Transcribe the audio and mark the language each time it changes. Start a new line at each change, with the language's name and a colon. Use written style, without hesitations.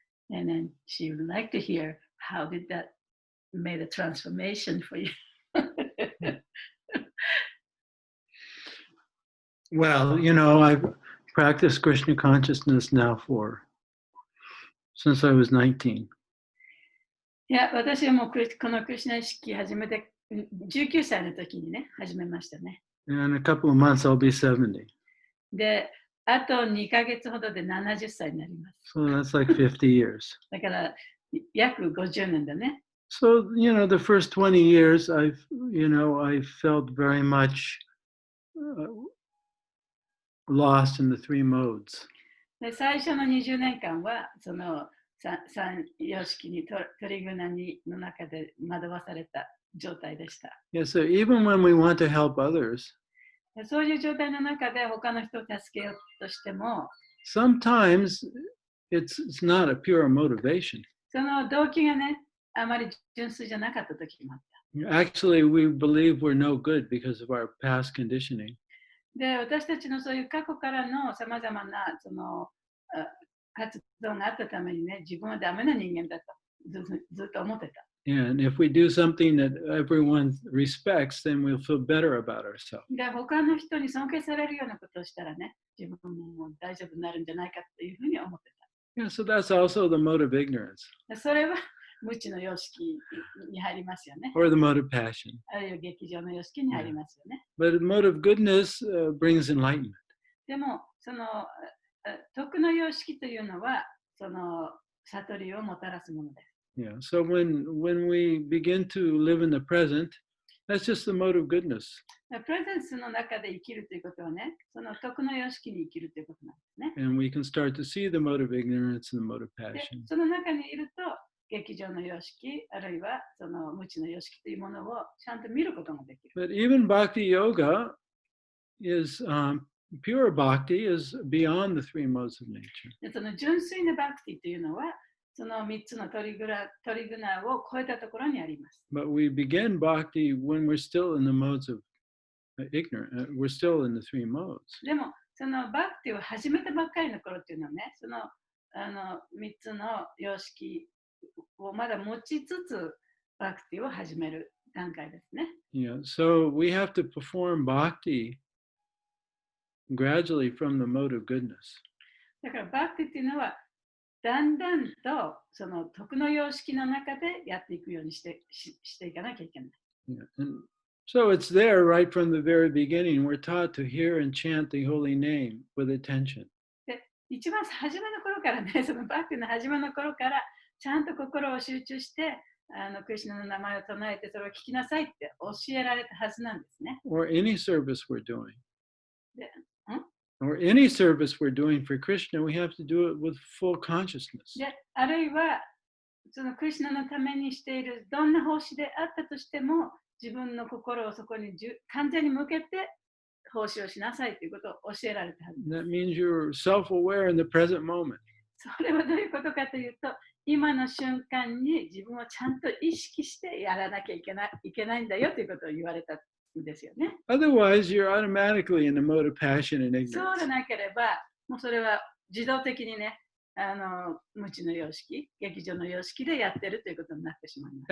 English: And then she would like to hear how did that made a transformation for you. Well, you know, I've practiced Krishna consciousness now since I was 19.
Japanese: いや、私はもうこのクリシュナ意識始めて19歳の時にね、始めましたね。
English: In a couple of months, I'll be 70.
Japanese: で、あと2ヶ月ほどで70歳になります。
English: So that's like 50 years.
Japanese: だから約50年だね。
English: So, you know, the first 20 years, I felt very much lost in the three modes.
Japanese: で、最初の20年間は、その三様式に鳥グナの中で惑わされた状態でした。
English: Yeah, so even when we want to help others,
Japanese: そういう状態の中で他の人を助けようとしても、
English: sometimes it's not a pure motivation.
Japanese: その動機がね、あまり純粋じゃなかった時もあった。
English: Actually, we believe we're no good because of our past conditioning.
Japanese: で、私たちのそういう過去からのさまざまなその活動があったためにね、自分はダメな人間だとずっと思ってた。
English: And if we do something that everyone respects, then we'll feel better about ourselves.
Japanese: で、他の人に尊敬されるようなことをしたらね、自分も大丈夫になるんじゃないかというふうに思ってた。
English: Yeah, so that's also the mode of ignorance.
Japanese: それは無知の様式に入りますよね。
English: Or the mode of passion.
Japanese: あるいは劇場の様式に入りますよね。
English: But the mode of goodness brings enlightenment.
Japanese: でも、その徳の様式というのは、その悟りをもたらすものです。
English: Yeah. So when we begin to live in the present, that's just the mode of goodness.
Japanese: プレゼンスの中で生きるということはね、その徳の様式に生きるということなんですね。
English: And we can start to see the mode of ignorance and the mode of
Japanese: で、
English: passion.
Japanese: その中にいると、劇場の様式、あるいはその無知の様式というものをちゃんと見ることができる。
English: But even bhakti yoga is pure bhakti is beyond the three modes of nature.
Japanese: で、その純粋なバクティというのは、その3つのトリグナを超えたところにあります。
English: But we begin bhakti when we're still in the modes of ignorance. We're still in the three modes.
Japanese: でも、そのバクティを始めたばっかりの頃っていうのはね、その3つの様式をまだ持ちつつ、バクティを始める段階ですね。
English: Yeah. So we have to perform bhakti gradually from the mode of goodness.
Japanese: だからバクティっていうのは、だんだんとその徳の様式の中でやっていくようにしていかなきゃいけない。
English: Yeah. And so it's there right from the very beginning. We're taught to hear and chant the holy name with attention.
Japanese: で、一番初めの頃からね、そのバックの初めの頃から、ちゃんと心を集中して、クリシュナの名前を唱えて、それを聞きなさいって教えられたはずなんですね。
English: Or any service we're doing.
Japanese: で、
English: Or any service we're doing for Krishna, we have to do it with full consciousness.
Japanese: で、あるいは、そのクリシュナのためにしているどんな奉仕であったとしても、自分の心をそこに完全に向けて奉仕をしなさいということを教えられたはず。
English: That means you're self-aware in the present moment.
Japanese: それはどういうことかというと、今の瞬間に自分をちゃんと意識してやらなきゃいけないんだよということを言われたんですよね。
English: Otherwise, you're automatically in the mode of passion and
Japanese: そう
English: ignorance.
Japanese: でなければ、もうそれは自動的にね、無知の様式、劇場の様式でやってるということになってしまいます。